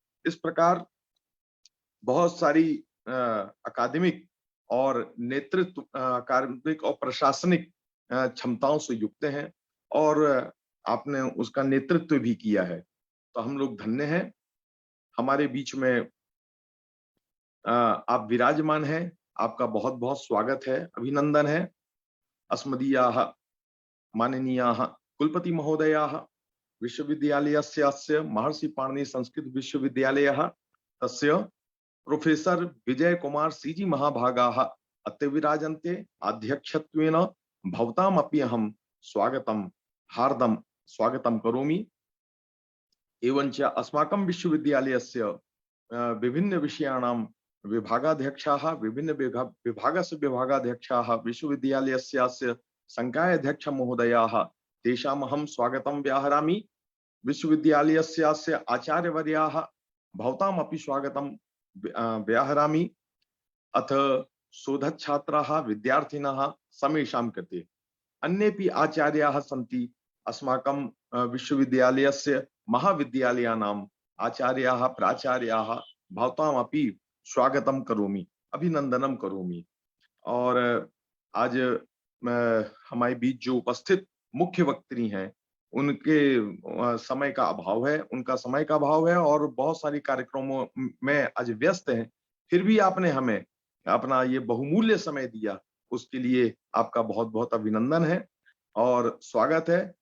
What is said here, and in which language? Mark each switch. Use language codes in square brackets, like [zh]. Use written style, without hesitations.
[hi] इस प्रकार बहुत सारी अकादमिक और नेतृत्व अकादमिक और प्रशासनिक क्षमताओं से युक्त हैं और आपने उसका नेतृत्व भी किया है। तो हम लोग धन्य हैं, हमारे बीच में आप विराजमान हैं। आपका बहुत बहुत स्वागत है, अभिनंदन है। [sa] अस्मदीयाः माननीयाः कुलपति महोदयाः विश्वविद्यालयस्य अस्य महर्षि पाणिनि संस्कृत विश्वविद्यालयः तस्य प्रोफेसर विजय कुमार सीजी महाभागाः अत्र विराजन्ते। अध्यक्षत्वेन भवतामपि अहं स्वागतं हार्दं स्वागतं करोमि। एवञ्च अस्माकं विश्वविद्यालयस्य विभिन्न विषयाणां विभागाध्यक्षाः, विभिन्न विभागस्य विभागाध्यक्षाः, विश्वविद्यालयस्य संकाय अध्यक्ष महोदयाः, तेषाम् अहं स्वागतं व्याहरामि। विश्वविद्यालयस्य आचार्यवर्याः भवतामपि स्वागतं व्याहरामि। अथ शोधच्छात्राः विद्यार्थिनः समेषां कृते अन्येपि आचार्याः सन्ति। अस्माकं विश्वविद्यालयस्य महाविद्यालयानाम् आचार्याः प्राचार्याः भवतामपि स्वागतं करोमि, अभिनंदनं करोमि। [hi] और आज हमारे बीच जो उपस्थित मुख्य वक्त्री हैं उनके समय का अभाव है, उनका समय का अभाव है और बहुत सारी कार्यक्रमों में आज व्यस्त हैं। फिर भी आपने हमें अपना ये बहुमूल्य समय दिया, उसके लिए आपका बहुत बहुत अभिनंदन है और स्वागत है।